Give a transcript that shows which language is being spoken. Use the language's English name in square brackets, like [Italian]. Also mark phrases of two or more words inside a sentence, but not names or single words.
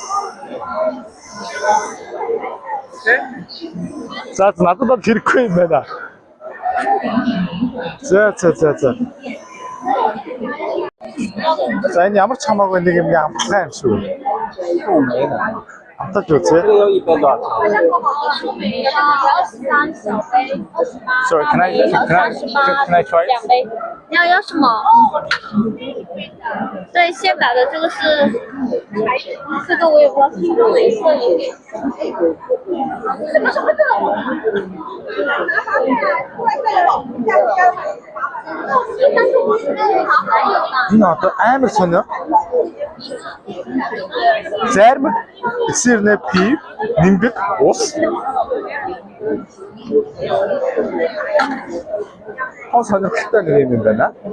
[Mongolian] За надад бол хэрэггүй юм байна. За. За энэ ямар ч хамаагүй нэг юм амтлаа юм шүү. Амтаж үзье. [English] Sorry, can I try it? [Chinese] 你要什么？对，现打的这个是，这个我也不知道是什么颜色的。什么这个？ [Mongolian] Энэ одоо амар сонио. Зарим эсэрнэ пив, нимбэг, ус. Хос сонирхолтой нэг юм байна.